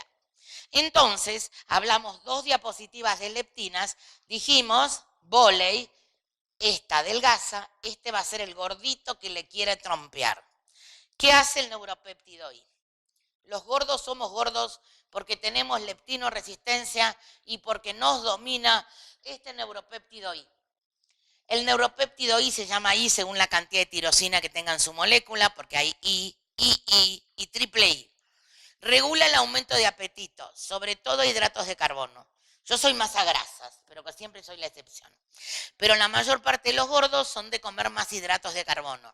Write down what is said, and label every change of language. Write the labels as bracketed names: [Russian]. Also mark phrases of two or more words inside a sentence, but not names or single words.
[Spanish] Entonces, hablamos 2 diapositivas de leptinas, dijimos, vóley, esta adelgaza, este va a ser el gordito que le quiere trompear. ¿Qué hace el neuropéptido I? Los gordos somos gordos porque tenemos leptinoresistencia y porque nos domina este neuropéptido I. El neuropéptido I se llama I según la cantidad de tirosina que tenga en su molécula, porque hay I y triple I. Regula el aumento de apetito, sobre todo hidratos de carbono. Yo soy más a grasas, pero que siempre soy la excepción. Pero la mayor parte de los gordos son de comer más hidratos de carbono.